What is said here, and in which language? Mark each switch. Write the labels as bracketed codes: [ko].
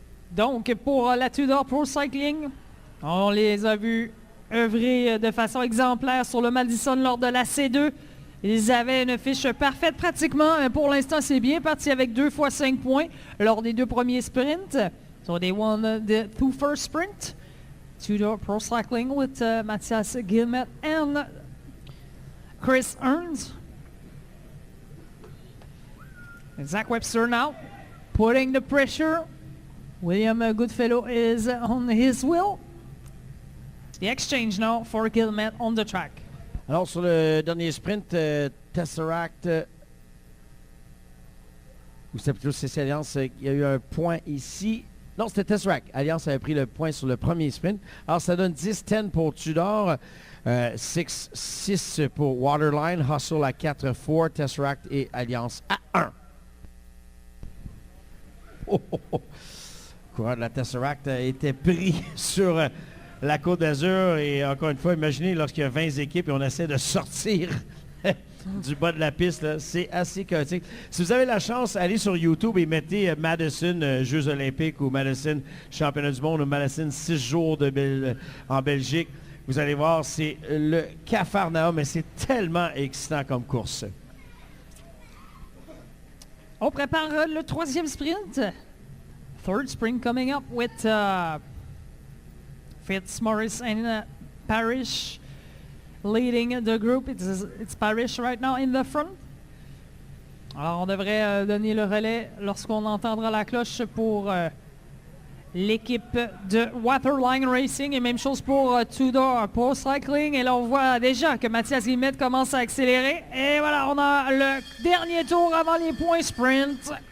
[fr] Donc, pour la Tudor Pro Cycling, on les a vus œuvrer de façon exemplaire sur le Madison lors de la C2. Ils avaient une fiche parfaite pratiquement. Pour l'instant, c'est bien parti avec 2 fois 5 points lors des 2 premiers sprints. [en] So they won the 2 first sprint. Tudor Pro Cycling with Mathias Guillemette and Chris Ernst. And Zach Webster now putting the pressure. William Goodfellow is on his wheel. The exchange now for Guillemette on the track. [fr] Alors, sur le dernier sprint, Tesseract, ou c'était plutôt CC Alliance, il y a eu un point ici. Non, c'était Tesseract. Alliance avait pris le point sur le premier sprint. Alors, ça donne 10-10 pour Tudor, 6 pour Waterline, Hustle à 4-4, Tesseract et Alliance à 1. Oh, oh, oh. Le coureur de la Tesseract était pris sur la Côte d'Azur et encore une fois, imaginez lorsqu'il y a 20 équipes et on essaie de sortir du bas de la piste, c'est assez chaotique. Si vous avez la chance, allez sur YouTube et mettez Madison Jeux olympiques ou Madison Championnat du monde ou Madison 6 jours en Belgique. Vous allez voir, c'est le cafarnaum, mais c'est tellement excitant comme course. On prépare le 3e sprint. [en] third sprint coming up with Fitzmaurice and Parrish leading the group. It's Parrish right now in the front. [fr] Alors, on devrait donner le relais lorsqu'on entendra la cloche pour l'équipe de Waterline Racing. Et même chose pour Tudor Pro Cycling. Et là, on voit déjà que Mathias Guillemette commence à accélérer. Et voilà, on a le dernier tour avant les points sprint.